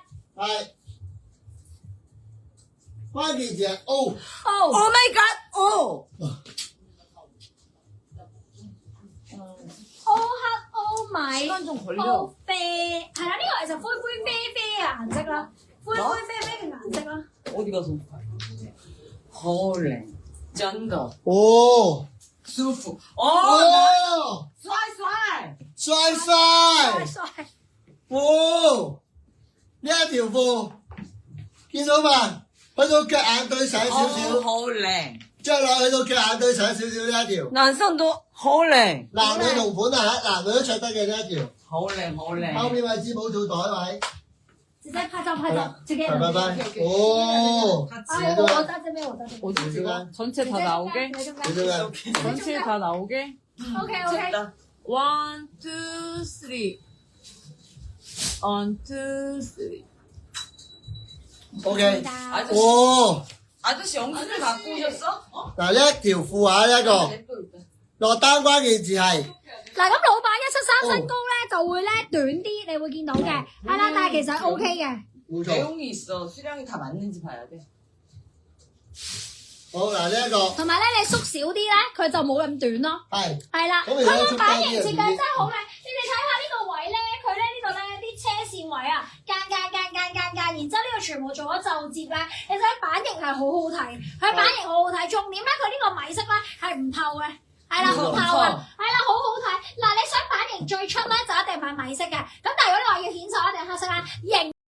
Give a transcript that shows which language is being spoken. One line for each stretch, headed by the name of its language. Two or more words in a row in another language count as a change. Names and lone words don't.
Cantonese: 係關鍵字係 O， Oh
English: Oh my god！Oh，
Cantonese: O 黑 O 米分鐘好 O 啡，係啦，呢個其實灰灰啡啡嘅顏色啦，灰灰啡啡嘅顏色啦。
Korean: 어디 가서? 헐, 짠다. 哦，
Cantonese: 舒服. 哦，帥帥. 帥帥帥，帥，哦，呢一條褲見到嘛？去到腳眼對上少少，好靚. 着落去到腳眼對上少少呢一條，男生都好靚. 男女同款啊，男女都着得嘅呢一條，好靚好靚. 後面位置冇做袋位，直接拍照拍照，自己人。拜拜，哦，哎，我得這邊，我得這邊。
Korean: 어디 지금 전체 다 나오게?
Cantonese: 你做咩？
Korean: 전체 다 나오게?
English: OK OK。 One, two, three. One, two, three. OK，
Korean: 아저씨, 哦， 아저씨 영수증 갖고 오셨어? 어?
Cantonese: 嗱呢一條褲啊呢一個落單關鍵字係。嗱咁老闆173身高咧就會咧短啲，你會見到嘅，係啦，但係其實 OK 嘅。冇錯，
Korean: 내용이 있어. 수량이 다 맞는지 봐야 돼.
Cantonese: 好嗱呢一個同埋咧你縮少啲咧，佢就冇咁短咯。係係啦，咁你佢個可以出街啲版型設計人真係好靚，你哋睇下呢個位咧，佢咧呢度咧啲車位啊，間，然之後呢個全部做咗皺摺咧，你睇版型係好好睇，佢版型好好睇，重點咧佢呢個米色咧係唔透嘅，係啦，唔透啊，係啦，好好睇。嗱，你想版型最出咧就一定買米色嘅，咁但係如果你話要顯瘦一定黑色啦，型。